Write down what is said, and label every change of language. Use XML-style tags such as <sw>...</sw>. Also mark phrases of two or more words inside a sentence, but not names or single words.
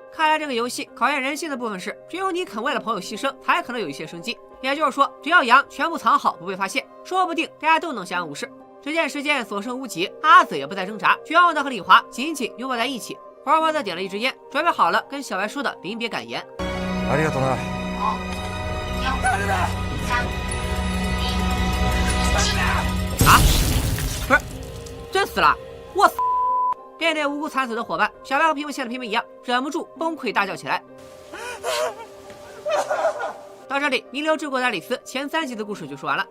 <zh>看来这个游戏考验人性的部分是，只有你肯为了朋友牺牲，才可能有一些生机。也就是说，只要羊全部藏好不被发现，说不定大家都能相安无事。只见时间所剩无几，阿紫也不再挣扎，绝望的和李华紧紧拥抱在一起。黄毛则点了一支烟，准备好了跟小白说的临别感言。</zh> <ja>ありがとうな。</ja> <zh>啊，不是，真死了！我操！面对无辜惨死的伙伴，小白和屏幕前的平民一样，忍不住崩溃大叫起来。到这里，弥留之国的爱丽丝前3集的故事就说完了。</zh>